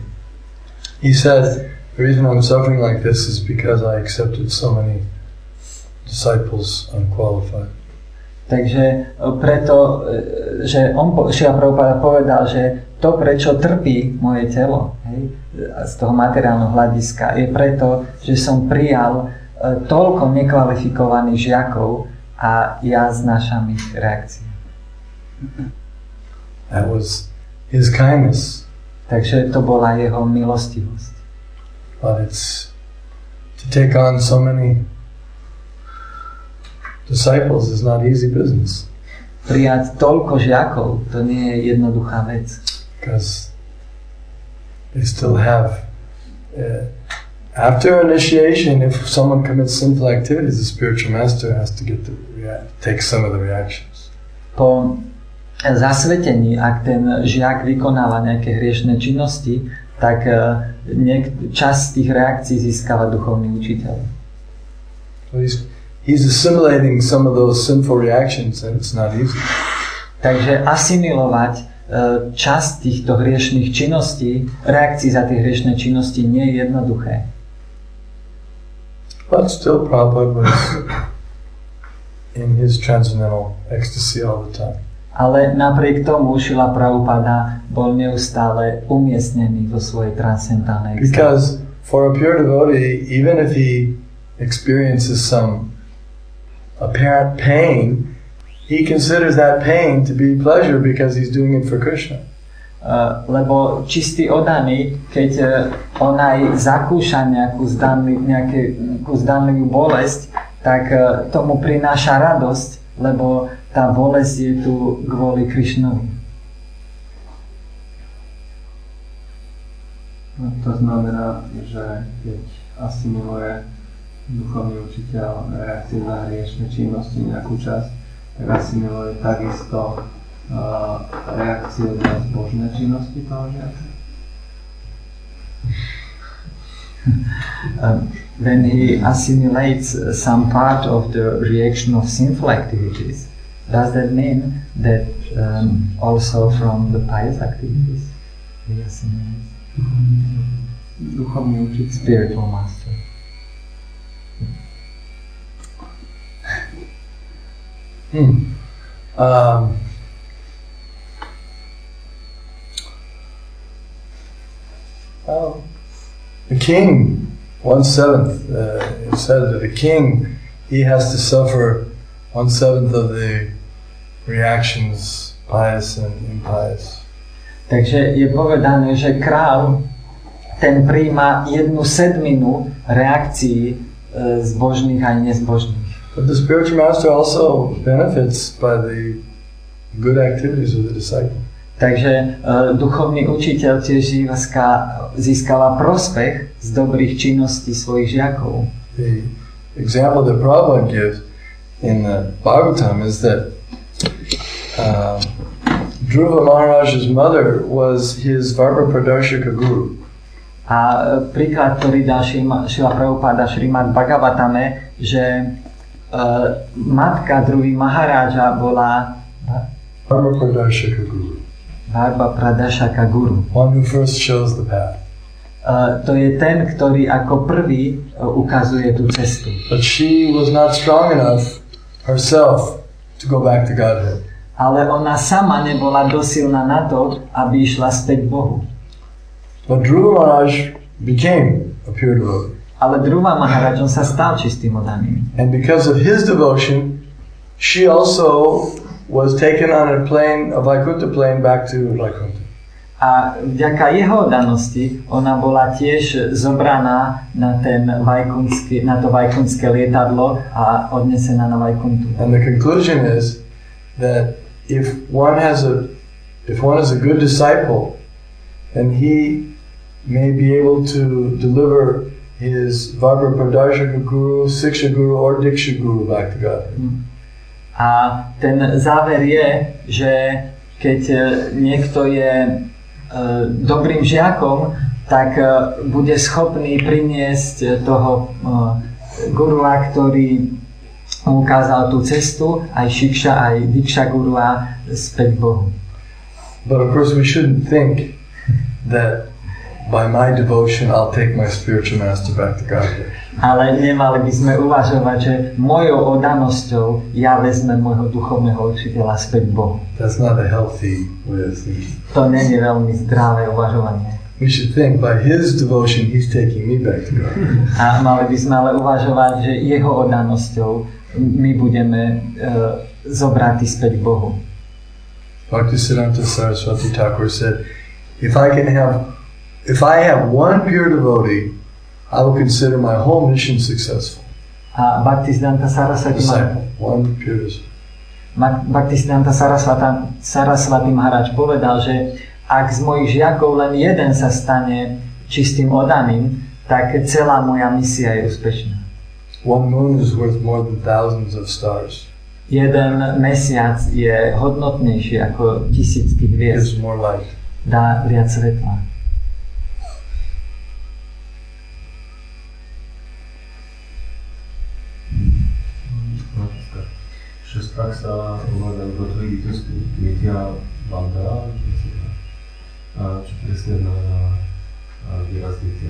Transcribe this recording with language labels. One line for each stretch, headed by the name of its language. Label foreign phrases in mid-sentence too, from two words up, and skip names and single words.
English: He said, the reason I'm suffering like this is because I accepted so many disciples unqualified.
Slovak: Takže preto, že Šrila Prabhupada povedal, že to, prečo trpí moje telo, hej, z toho materiálneho hľadiska, je preto, že som prijal toľko nekvalifikovaných žiakov a ja znášam ich reakcie.
English: That was his kindness.
Slovak: Takže to bola jeho milostivosť.
English: But it's to take on so many disciples is not easy business.
Slovak: Prijať toľko žiakov, to nie je jednoduchá vec.
English: Because they still have after initiation, if someone commits sinful activities, the spiritual master has to get to take some of the reactions.
Slovak: Po zasvetení, ak ten žiak vykonáva nejaké hriešne činnosti, tak časť tých reakcií získava duchovný učiteľ.
English: He's assimilating some of those sinful reactions and it's not easy.
Slovak: Takže asimilovať časť týchto hriešnych činností, reakcií za tie hriešne činnosti nie je jednoduché.
English: But still Prabhupada was in his transcendental ecstasy all the time.
Slovak: Ale napriek tomu Šrila Prabhupada bol neustále umiestnený vo svojej transcendentálnej extáze.
English: Because for a pure devotee, even if he experiences some apparent pain, he considers that pain to be pleasure because he's doing it for Krishna.
Slovak: Lebo čistý oddaný, keď on aj zakúša nejakú zdanlivú bolesť, tak tomu prináša radosť, lebo tá bolesť je tu kvôli Krishnovi. No, to znamená, že keď asimiluje duchovný učiteľ reakcie na hriešne činnosti nejakú časť, tak asimiluje takisto reakcie na zbožné činnosti toho žiaka.
English: When he assimilates some part of the reaction of sinful activities, does that mean that also from the pious activities he assimilates?
Slovak: Duchovný učiteľ.
English: Spiritual master. The king, 1/7, it said that the king, he has to suffer 1/7 of the reactions, pious and impious.
Slovak: Takže je povedané, že kráľ ten prijíma 1/7 reakcií zbožných a nezbožných.
English: But the spiritual master also benefits by the good activities of the disciple.
Slovak: Takže duchovný učiteľ tiež získava prospech z dobrých činností svojich žiakov.
English: The example that Prabhupada gives in the Bhagavatam is that Dhruva Maharaj's mother was his
Sanskrit: Varma Pradarshika guru.
Slovak: A príklad, ktorý dá Šrila Prabhupada Šrimad Bhagavatame, že matka Dhruvy Maharaja bola
Sanskrit: Varma Pradarshika guru. Varma Pradarshaka guru.
English: One who first shows the path.
Slovak: To je ten, ktorý ako prvý ukazuje tú cestu.
English: But she was not strong enough herself to go back to Godhead.
Slovak: Ale ona sama nebola dosilná na to, aby išla späť Bohu.
English: But Dhruva Maharaj became a pure devotee.
Slovak: Ale Dhruva Maharaj, on sa stal čistým oddaným.
English: And because of his devotion, she also was taken on a plane, a Vaikuntha plane back to Vaikuntha.
Slovak: A vďaka jeho oddanosti ona bola tiež zobraná na to vajkunské lietadlo a odnesená na Vajkuntu.
English: And the conclusion is that if one is a good disciple, then he may be able to deliver his
Sanskrit: Vajra Pradharshaka Guru, Siksha Guru
English: or
Sanskrit: Diksha Guru
English: back to God.
Slovak: A ten záver je, že keď niekto je dobrým žiakom, tak bude schopný priniesť toho gurua, ktorý mu ukázal tú cestu, aj Shiksha, aj Diksha gurua späť Bohu.
English: But of course we shouldn't think that by my devotion I'll take my spiritual master back to God.
Slovak: Ale nemali by sme uvažovať, že mojou oddanosťou ja vezmem môjho duchovného učiteľa späť Bohu.
English: That's not a healthy way of thinking.
Slovak: To nie je veľmi zdravé uvažovanie.
English: We should think by his devotion he's taking me back to God.
Slovak: A mali by sme ale uvažovať, že jeho oddanosťou my budeme zobratí späť Bohu.
English: Bhaktisiddhanta Saraswati Thakur said, if I have one pure devotee, I will consider my whole mission successful.
Slovak: A Bhaktisiddhanta Saraswati Maharaj povedal, že ak z mojich žiakov len jeden sa stane čistým oddaným, tak celá moja misia je úspešná.
English: One moon is worth more than thousands of stars.
Slovak: Jeden mesiac je hodnotnejší ako tisícky hviezd.
English: Gives more light.
Slovak: Dá viac svetla. Že strach sa uvádza do tvojich bytostí
Sanskrit: Nitya Bandhara,
Slovak: čo presne znamená výraz Nitya.